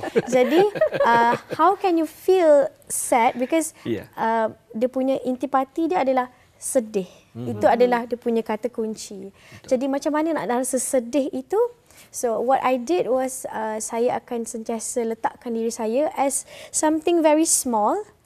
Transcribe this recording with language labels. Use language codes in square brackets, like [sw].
[ms] Jadi, [en] how can you feel sad? Because [ms] dia punya intipati dia adalah sedih. Itu adalah dia punya kata kunci. Jadi macam mana nak rasa sedih itu? [en] So what I did was [ms] saya akan sentiasa letakkan diri saya [en] as something very small.